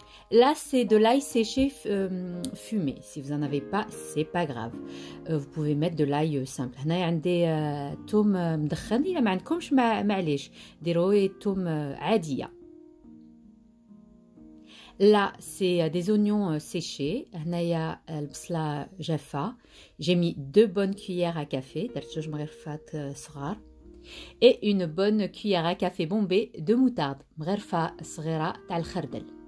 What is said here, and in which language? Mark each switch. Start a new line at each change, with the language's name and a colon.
French: Là, c'est de l'ail séché fumé. Si vous n'en avez pas, c'est pas grave. Vous pouvez mettre de l'ail simple.
Arabic: هنا عندي توم مدخن. إلا ما عندكمش معليش ديروا توم عادية.
French: Là, c'est des oignons séchés.
Arabic: هنايا البصلة جافة.
French: J'ai mis 2 bonnes cuillères à café.
Arabic: درت 2 مغرفات صغار.
French: Et une bonne cuillère à café bombée de moutarde.
Arabic: مغرفة صغيرة تاع الخردل.